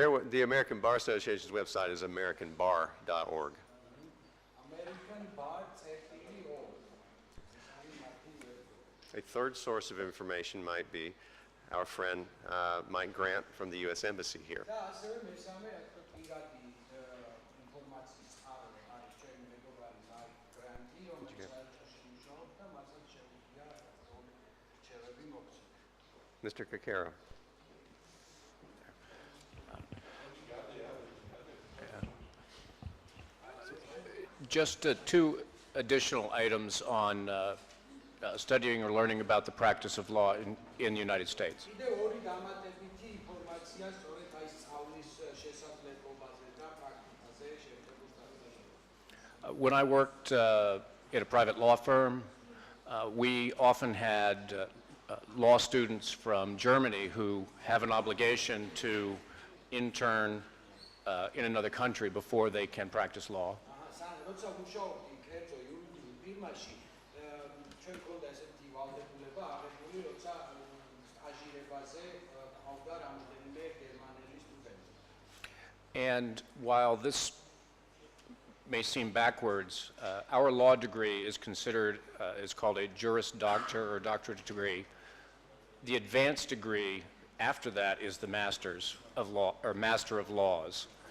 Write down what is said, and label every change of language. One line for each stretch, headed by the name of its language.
English: The American Bar Association's website is americanbar.org. americanbar.org. A third source of information might be our friend Mike Grant from the U.S. Embassy here.
Georgian: და ასევე მესამე პირადი ინფორმაციის წყარო არის ჩვენი მეგობარი მაიკ გრანტი, რომელიც საერთაშორისო მუშაობს და მასაც შეუძლია რჩევები მოგცეთ.
English: Mr. Kakaro. Just two additional items on studying or learning about the practice of law in the United States.
Georgian: კიდევ ორი დამატებითი ინფორმაცია სწორედ აი სწავლის შესაძლებლობაზე და პრაქტიკაზე შეერთებულ შტატებში.
English: When I worked at a private law firm, We often had law students from Germany who have an obligation to intern in another country before they can practice law.
Georgian: როცა ვმუშაობდი კერძო იურიდიულ ფირმაში, ჩვენ გქონდა ესეთი ვალდებულება აღებული, როცა სტაჟირებაზე ყავდა რამდენიმე გერმანელი სტუდენტი.
English: And while this may seem backwards, our law degree is considered, is called a Juris Doctor or doctorate degree. The advanced degree after that is the Master's of Law, or Master of Laws.